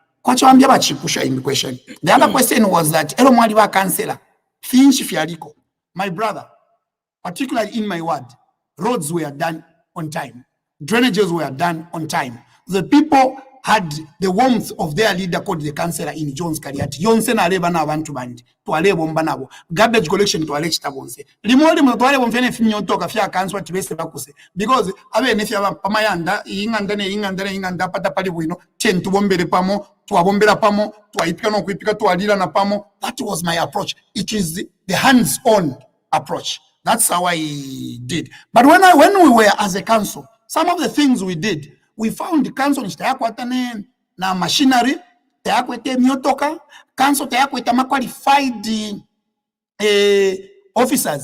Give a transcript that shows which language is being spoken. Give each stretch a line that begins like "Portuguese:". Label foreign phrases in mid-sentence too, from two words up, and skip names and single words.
English: The other question was that councillor, my brother, particularly in my ward, roads were done on time, drainages were done on time. The people had the warmth of their leader called the councillor in Jones Kaliati.
Bemba: Yonse na leba na abantu bandi. Tuwale bomba nabo.
English: Garbage collection
Bemba: tuwale chitabonse. Limoli tuwale bomfene finyotoka fya kanswa tibese bakuse. Because abe nefya pamayanda inganda pata pali buino. Chen tubombele pamo, tuwabombela pamo, tuwaipika no kuipika tuwalila na pamo.
English: That was my approach. It is the hands-on approach. That's how I did. But when we were as a council, some of the things we did, we found the council na machinery, miotoka, council qualified officers.